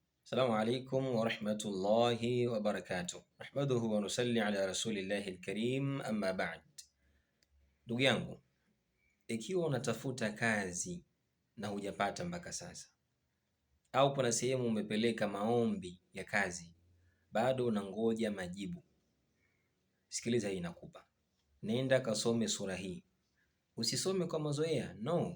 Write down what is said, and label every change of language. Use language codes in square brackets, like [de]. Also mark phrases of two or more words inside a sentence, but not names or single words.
[ar] السلام عليكم ورحمة الله وبركاته. نحمده ونصلي على رسول الله الكريم أما بعد. [sw] Ndugu yangu, ikiwa unatafuta kazi na hujapata mpaka sasa, au kuna sehemu umepeleka maombi ya kazi bado unangoja majibu, sikiliza hii nakupa. Nenda kasome sura hii. Usisome kwa mazoea, no.